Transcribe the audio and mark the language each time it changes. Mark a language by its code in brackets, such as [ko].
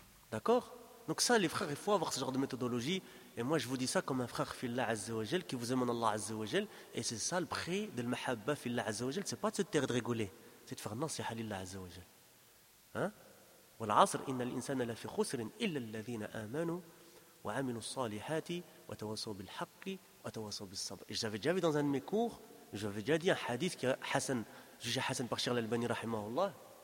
[fr] D'accord ? Donc ça, les frères, il faut avoir ce genre de méthodologie. Et moi, je vous dis ça comme un frère, fillah azza wa jal, qui vous aime en Allah azza wa jal. Et c'est ça, le prix de la mahabba, fillah azza wa jal, c'est pas de se taire, de rigoler. C'est de faire, non, c'est halillah azza wa jal. [ar] والعصر إن الإنسان لفي خسر إلا الذين آمنوا وعملوا الصالحات وتواصوا بالحق وتواصوا بالصبر. [fr] J'avais déjà vu dans un de mes cours, j'avais déjà dit un hadith qui est Hassan, jugé Hassan par Cheikh Al-Albani rahimahullah.